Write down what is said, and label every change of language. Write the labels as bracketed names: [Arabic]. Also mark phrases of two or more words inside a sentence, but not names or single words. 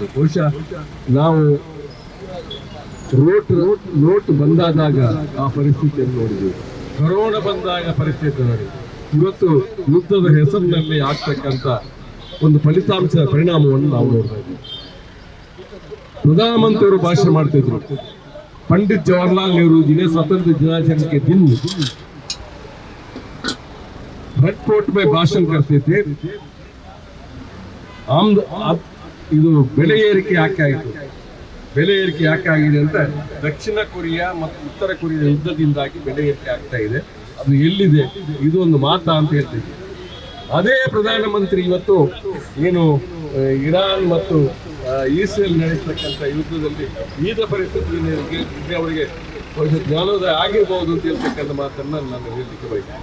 [Kannada] ಬಹುಶಃ ನಾವು ನೋಟ್ ಬಂದಾದಾಗ ಆ ಪರಿಸ್ಥಿತಿಯನ್ನು ನೋಡಿದ್ವಿ, ಕೊರೋನಾ ಬಂದಾಗ ಪರಿಸ್ಥಿತಿ ನೋಡಿ, ಇವತ್ತು ಯುದ್ಧದ ಹೆಸರಿನಲ್ಲಿ ಆಗ್ತಕ್ಕಂಥ ಒಂದು ಫಲಿತಾಂಶದ ಪರಿಣಾಮವನ್ನು ನಾವು ನೋಡ್ತಾ ಇದ್ದೀವಿ. ಪ್ರಧಾನಮಂತ್ರಿಯವರು ಭಾಷಣ ಮಾಡ್ತಿದ್ರು, [Hindi] पंडित जवाहरलाल नेहरू जी ने स्वतंत्र दिनाचरण के दिन रेड कोर्ट में भाषण करते थे. [Kannada] ಇದು ಬೆಲೆ ಏರಿಕೆ ಯಾಕೆ ಆಯಿತು, ಬೆಲೆ ಏರಿಕೆ ಯಾಕೆ ಆಗಿದೆ ಅಂತ ದಕ್ಷಿಣ ಕೊರಿಯಾ ಮತ್ತು ಉತ್ತರ ಕೊರಿಯಾ ಯುದ್ಧದಿಂದಾಗಿ ಬೆಲೆ ಏರಿಕೆ ಆಗ್ತಾ ಇದೆ, ಅದು ಎಲ್ಲಿದೆ, ಇದು ಒಂದು ಮಾತಾ ಅಂತ ಹೇಳ್ತಿದ್ದೆ. ಅದೇ ಪ್ರಧಾನಮಂತ್ರಿ ಇವತ್ತು ಏನು ಇರಾನ್ ಮತ್ತು ಇಸ್ರೇಲ್ ನಡೆಸತಕ್ಕಂಥ ಯುದ್ಧದಲ್ಲಿ ಈದ ಪರಿಸ್ಥಿತಿ ಅವರಿಗೆ ಜ್ಞಾನೋದಯ ಆಗಿರ್ಬೋದು ಅಂತ ಹೇಳ್ತಕ್ಕಂಥ ಮಾತನ್ನು ನಾನು ಹೇಳಲಿಕ್ಕೆ ಬಯಸ್ತೇನೆ.